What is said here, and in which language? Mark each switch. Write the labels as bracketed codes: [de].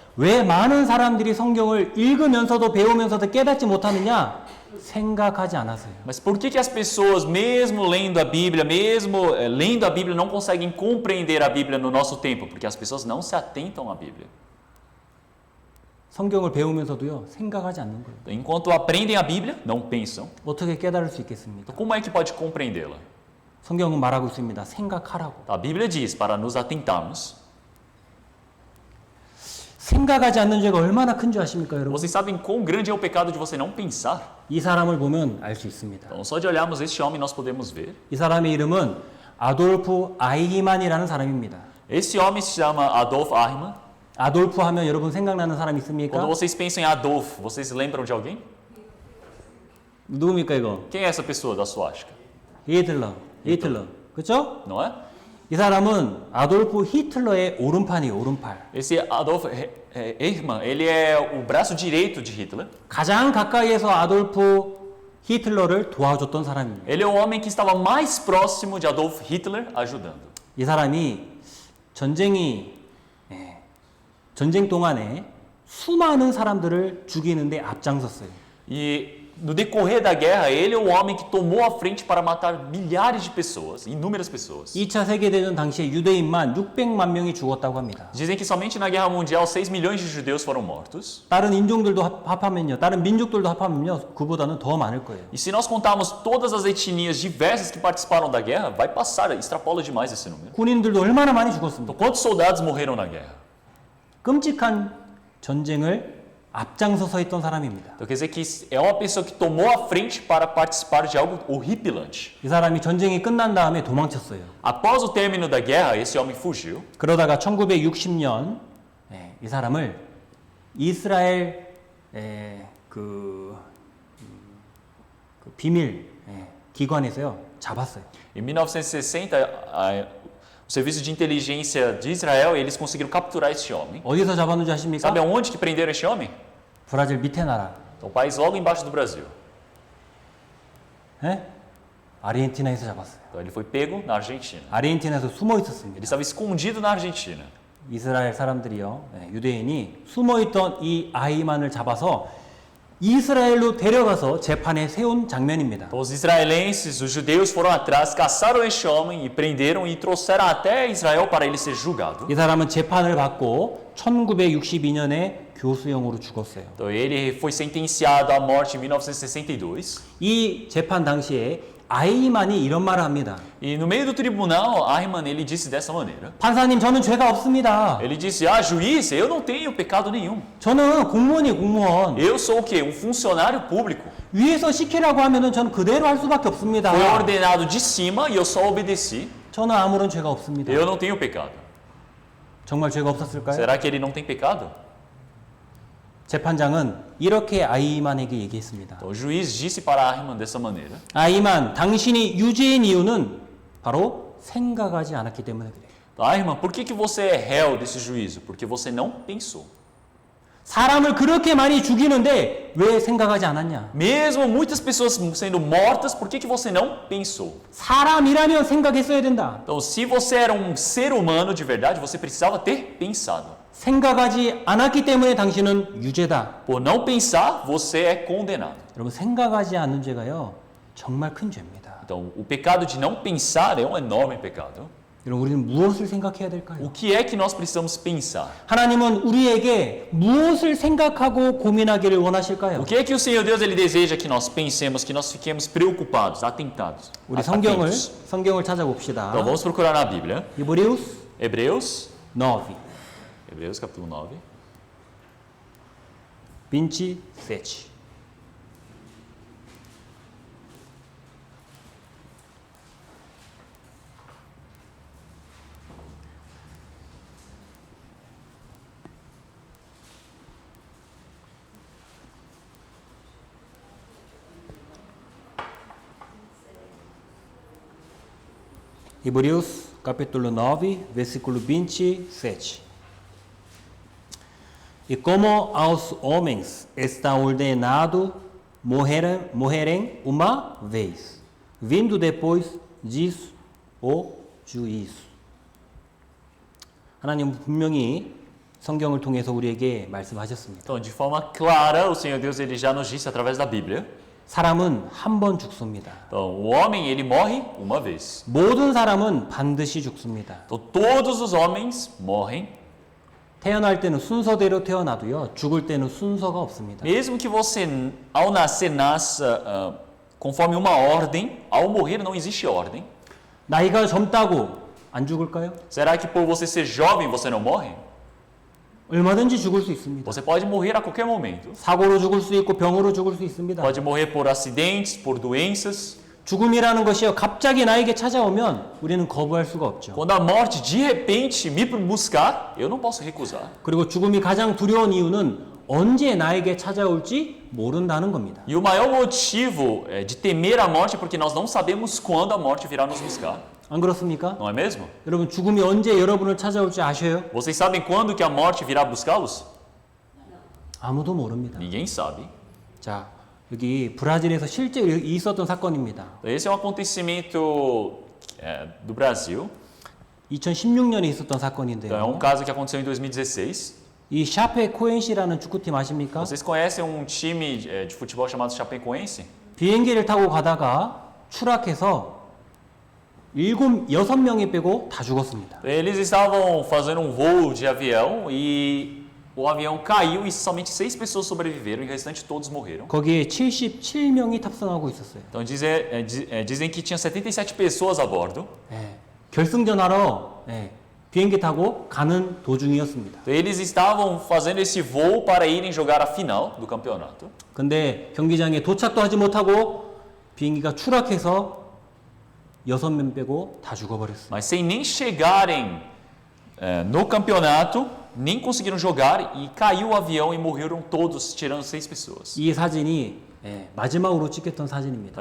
[ko] 왜 많은 사람들이 성경을 읽으면서도 배우면서도 깨닫지 못하느냐? 생각하지 않아서요. [pt] Mas por que as pessoas, mesmo lendo a Bíblia, lendo a Bíblia, não conseguem compreender a Bíblia no nosso tempo? Porque as pessoas não se atentam à Bíblia. [ko] 성경을 배우면서도요. 생각하지 않는 거예요. [pt] Enquanto aprendem a Bíblia, não pensam. [ko] 어떻게 깨달을 수 있겠습니까? [pt] Então, como é que pode compreendê-la? [ko] 성경은 말하고 있습니다. 생각하라고. [pt] A Bíblia diz para nos atentarmos. [ko] 생각하지 않는 죄가 얼마나 큰 줄 아십니까, 여러분? [pt] Vocês sabem quão grande é o pecado de você não pensar? [ko] 이 사람을 보면 알 수 있습니다. [pt] Então, só de olharmos este homem, nós podemos ver. [ko] 이 사람의 이름은 아돌프 아이히만이라는 사람입니다. [pt] Esse homem se chama Adolf Eichmann. [ko] 아돌프 하면 여러분 생각나는 사람 있습니까? [pt] Quando vocês pensam em Adolf, vocês lembram de alguém? [ko] 누굽니까 이거? [pt] Quem é essa pessoa da suástica? [ko] 히틀러. 그렇죠? [pt] Não é? [ko] 이 사람은 아돌프 히틀러의 오른팔이에요, 오른팔. [pt] Esse Adolf Eichmann, ele é o braço direito de Hitler. [ko] 가장 가까이에서 아돌프 히틀러를 도와줬던 사람입니다. [pt] Ele é o homem que estava mais próximo de Adolf Hitler ajudando. [ko] 이 사람이 전쟁 동안에 수많은 사람들을 죽이는데 앞장섰어요. [pt] E no decorrer da guerra, ele é o homem que tomou a frente para matar milhares de pessoas, inúmeras pessoas. [ko] 2차 세계대전 당시에 유대인만 600만 명이 죽었다고 합니다. [pt] Dizem que somente na Guerra Mundial 6 milhões de judeus foram mortos. [ko] 다른 인종들도 합하면요, 다른 민족들도 합하면요, 그보다는 더 많을 거예요. [pt] E se nós contarmos todas as etnias diversas que participaram da guerra, vai passar, extrapola demais esse número. [ko] 군인들도 얼마나 많이 [pt] Então, [ko] 죽었습니까? [pt] quantos soldados morreram na guerra? [ko] 끔찍한 전쟁을 앞장서서 했던 사람입니다. [pt] Então quer dizer que é uma pessoa que tomou a frente para participar de algo horripilante. [ko] 이 사람이 전쟁이 끝난 다음에 도망쳤어요. [pt] Após o término da guerra, esse homem fugiu. [ko] 그러다가 1960년 이 사람을 이스라엘 그 비밀 기관에서요 잡았어요. [pt] Em 1960, o Serviço de Inteligência de Israel, eles conseguiram capturar esse homem. [ko] 어디서 잡았는지 아십니까? [pt] Sabe aonde que prenderam esse homem? [ko] 브라질 밑에 나라. [pt] Então, o país logo embaixo do Brasil. [ko] 아르헨티나에서 잡았어요. [pt] Então, ele foi pego na Argentina. [ko] 아르헨티나에서 숨어 [pt] Ele [ko] 있었습니다. [pt] estava escondido na Argentina. [ko] 이스라엘 사람들이요, 유대인이 숨어있던 이 아이만을 잡아서 이스라엘로 데려가서 재판에 세운 장면입니다. [pt] Então, os israelenses, os judeus foram atrás, caçaram este homem e prenderam e trouxeram até Israel para ele ser julgado. [ko] 이 사람은 재판을 받고 1962년에 교수형으로 죽었어요. [pt] Então, ele foi sentenciado à morte em 1962. [ko] 이 재판 당시에 아이만이 이런 말을 합니다. [pt] E no meio do tribunal, Eichmann, ele disse dessa maneira. [ko] 판사님, 저는 죄가 없습니다. [pt] Ele disse, juiz, eu não tenho pecado nenhum. [ko] 저는 공무원이 공무원. [pt] Eu sou o quê? Um funcionário público. [ko] 위에서 시키라고 하면은 저는 그대로 할 수밖에 없습니다. [pt] Foi ordenado de cima e eu só obedeci. [ko] 저는 아무런 죄가 없습니다. [pt] Eu não tenho pecado. [ko] 정말 죄가 없었을까요? [pt] Será que ele não tem pecado? [ko] 재판장은 이렇게 아이만에게 얘기했습니다. [pt] Então, o juiz disse para Eichmann dessa maneira. [ko] 아이만, 당신이 유죄인 이유는 바로 생각하지 않았기 때문에 그래요. [pt] Eichmann, por que você é réu desse juízo? Porque você não pensou. [ko] 사람을 그렇게 많이 죽이는데 왜 생각하지 않았냐? [pt] Mesmo muitas pessoas sendo mortas, por que você não pensou? [ko] 사람이라면 생각했어야 된다. [pt] Então, se você era um ser humano de verdade, você precisava ter pensado. [ko] 생각하지 않았기 때문에 당신은 유죄다. [pt] Por não pensar, você é condenado. [ko] 여러분 생각하지 않는 죄가요 정말 큰 죄입니다. [pt] Então, o pecado de não pensar é um enorme pecado. [ko] 여러분 우리는 무엇을 생각해야 될까요? [pt] O que é que nós precisamos pensar? [ko] 하나님은 우리에게 무엇을 생각하고 고민하기를 원하실까요? [pt] O que é que o Senhor Deus ele deseja que nós pensemos, que nós fiquemos preocupados, atentados? [ko] 우리 [pt] atentos? 성경을 찾아봅시다. Então vamos procurar na Bíblia. Hebreus 9. Hebreus capítulo 9. 27. Hebreus capítulo 9, versículo 27. E como aos homens está ordenado morrerem uma vez, vindo depois disso o juízo. [ko] 하나님은 분명히 성경을 통해서 우리에게 말씀하셨습니다. [pt] Então, de forma clara, o Senhor Deus ele já nos disse através da Bíblia. [ko] 사람은 한 번 죽습니다. [pt] Então, o homem ele morre uma vez. [ko] 모든 사람은 반드시 죽습니다. [pt] Então, todos os homens morrem. [ko] 태어날 때는 순서대로 태어나도요. 죽을 때는 순서가 없습니다. [pt] Mesmo que você ao nascer nasça conforme uma ordem, ao morrer não existe ordem. [ko] 나이가 젊다고 안 죽을까요? [pt] Será que por você ser jovem você não morre? [ko] 얼마든지 죽을 수 있습니다. [pt] Você pode morrer a qualquer momento. [ko] 사고로 죽을 수 있고 병으로 죽을 수 있습니다. [pt] Pode morrer por acidentes, por doenças. [ko] 죽음이라는 것이요. 갑자기 나에게 찾아오면 우리는 거부할 수가 없죠. [pt] Quando a morte de repente me buscar, eu não posso recusar. [ko] 그리고 죽음이 가장 두려운 이유는 언제 나에게 찾아올지 모른다는 겁니다. [pt] E o maior motivo de temer a morte é porque nós não sabemos quando a morte virá nos buscar. [ko] 안 그렇습니까? [pt] Não é mesmo? [ko] 여러분 죽음이 언제 여러분을 찾아올지 아셔요? [pt] Vocês sabem quando que a morte virá buscá-los? [ko] 아무도 모릅니다. [pt] Ninguém sabe. [ko] 자, 여기 브라질에서 실제 있었던 사건입니다. [pt] Esse é um acontecimento do Brasil. [ko] 2016년에 있었던 [pt] Então, é [ko] 사건인데요. [pt] caso que aconteceu em 2016. [ko] 이 샤페 코엔시라는 축구팀 아십니까? [pt] Vocês conhecem time de futebol chamado Chapecoense? [ko] 비행기를 타고 가다가 추락해서 6명이 빼고 다 죽었습니다. [pt] Eles estavam fazendo voo de avião e o avião caiu e somente 6 pessoas sobreviveram e o restante todos morreram. [ko] 거기에 77명이 탑승하고 있었어요. [pt] Então dizem que tinha 77 pessoas a bordo. [ko] 결승전하러 비행기 타고 가는 도중이었습니다. [pt] Então, eles estavam fazendo esse voo para irem jogar a final do campeonato. [ko] 근데 경기장에 도착도 하지 못하고 비행기가 추락해서 6명 빼고 다 죽어버렸어요. [pt] Mas sem nem chegarem no campeonato, nem conseguiram jogar e caiu o avião e morreram todos, tirando 6 pessoas. [ko] 이 사진이 마지막으로 찍혔던 사진입니다.